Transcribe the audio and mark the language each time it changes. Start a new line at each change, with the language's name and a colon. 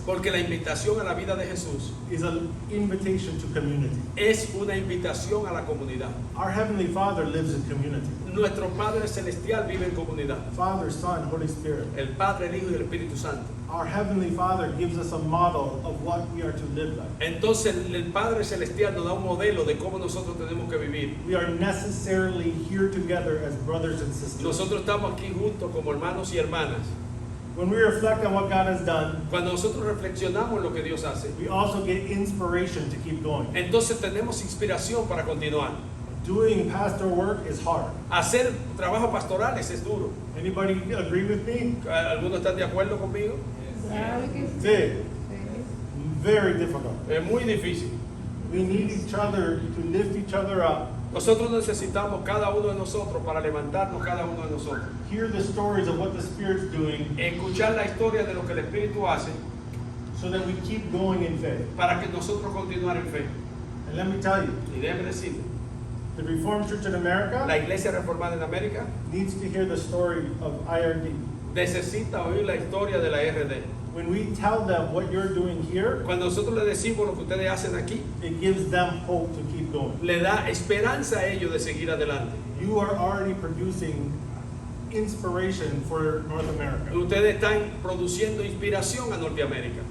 Spanish: Porque la invitación a la vida de Jesús
English: is an invitation to community.
Spanish: es una invitación a la comunidad.
English: Our Heavenly Father lives in community.
Spanish: Nuestro Padre Celestial vive en comunidad.
English: Father, Son, Holy Spirit.
Spanish: El Padre, el Hijo y el Espíritu Santo.
English: Our Heavenly Father gives us a model of what we are to live like.
Spanish: Entonces el Padre Celestial nos da un modelo de cómo nosotros tenemos que vivir.
English: We are necessarily here together as brothers and sisters.
Spanish: Nosotros estamos aquí juntos como hermanos y hermanas.
English: When we reflect on what God has done,
Spanish: Cuando nosotros reflexionamos en lo que Dios hace,
English: we also get inspiration to keep going.
Spanish: entonces tenemos inspiración para continuar.
English: Doing pastor work is hard.
Spanish: Hacer trabajo pastorales es duro.
English: Anybody agree with me?
Spanish: ¿Algunos están de acuerdo conmigo? ¿Sabe que sí?
English: Sí. Very difficult.
Spanish: Es muy difícil.
English: We need each other to lift each other up.
Spanish: Nosotros necesitamos cada uno de nosotros para levantarnos cada uno de nosotros.
English: Hear the stories of what the Spirit's doing
Spanish: Escuchar la historia de lo que el Espíritu hace
English: so that we keep going in faith.
Spanish: para que nosotros continuar en fe.
English: And let me tell you,
Spanish: Y déjeme decirle,
English: the Reformed Church in
Spanish: la
English: America
Spanish: Iglesia Reformada en América
English: needs to hear the story of IRD.
Spanish: necesita oír la historia de la RD.
English: When we tell them what you're doing here,
Spanish: Cuando nosotros le decimos lo que ustedes hacen aquí,
English: it gives them hope to keep going.
Spanish: le da esperanza a ellos de seguir adelante.
English: You are already producing inspiration for North America.
Spanish: Ustedes están produciendo inspiración a Norteamérica.